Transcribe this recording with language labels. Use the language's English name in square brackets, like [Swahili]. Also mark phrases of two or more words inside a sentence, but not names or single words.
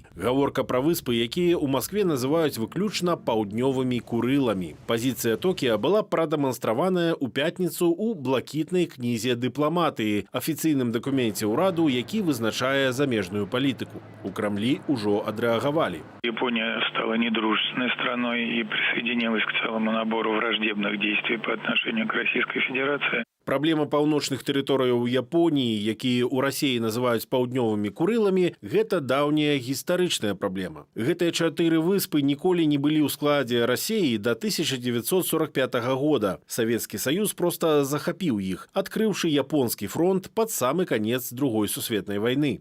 [Belarusian] Гаворка пра выспы, якія ў Маскве называюць выключна паўднёвымі Курыламі. Пазіцыя Токіа была прадэманстраваная ў пятніцу ў блакітнай кнізе дыпламатыі, афіцыйным дакуменце ўраду, які вызначае замежную палітыку. У Крамлі ўжо адрэагавалі. [Russian] Япония стала недружественной страной и присоединилась к целому набору враждебных действий по отношению к Российской Федерации. [Belarusian] Праблема паўночных тэрыторыяў Японіі, якія ў Расіі называюць паўднёвымі Курыламі, гэта даўняя гістарычная праблема. Гэтыя 4 выспы ніколі не былі ў складзе Расіі да 1945 года. Савецкі Саюз проста захапіў іх, адкрыўшы японскі фронт пад самы канец Другой сусветнай вайны.